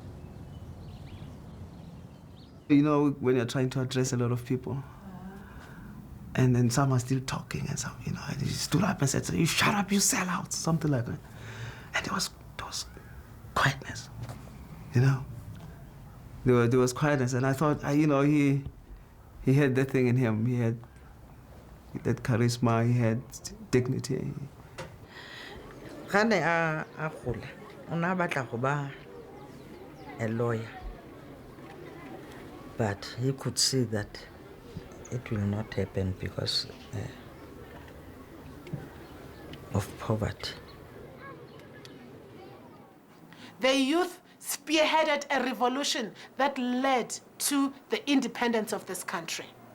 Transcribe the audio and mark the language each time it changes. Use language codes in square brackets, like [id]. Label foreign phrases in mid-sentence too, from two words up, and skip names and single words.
[en] When you're trying to address a lot of people, and then some are still talking, and some, and he stood up and said, "You shut up, you sellouts," something like that. And there was quietness, There was quietness, and I thought, he had that thing in him. He had that charisma, he had dignity. [tn] Gane a gola, o na batla go ba [en] a lawyer. But he could see that it will not happen because of poverty. The youth spearheaded a revolution that led to the independence of this country.